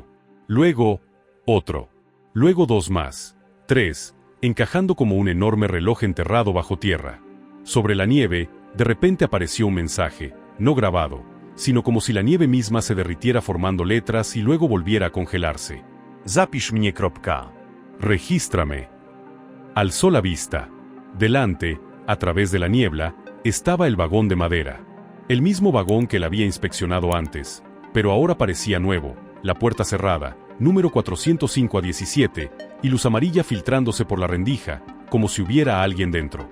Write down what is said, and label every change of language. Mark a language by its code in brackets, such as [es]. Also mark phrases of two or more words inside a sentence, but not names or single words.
[es] Luego, otro. Luego dos más. 3, encajando como un enorme reloj enterrado bajo tierra. Sobre la nieve, de repente apareció un mensaje, no grabado, sino como si la nieve misma se derritiera formando letras y luego volviera a congelarse. [pl] Zapisz mnie. [es] Regístrame. Alzó la vista. Delante, a través de la niebla, estaba el vagón de madera. El mismo vagón que la había inspeccionado antes, pero ahora parecía nuevo, la puerta cerrada, número 405 a 17, y luz amarilla filtrándose por la rendija, como si hubiera alguien dentro.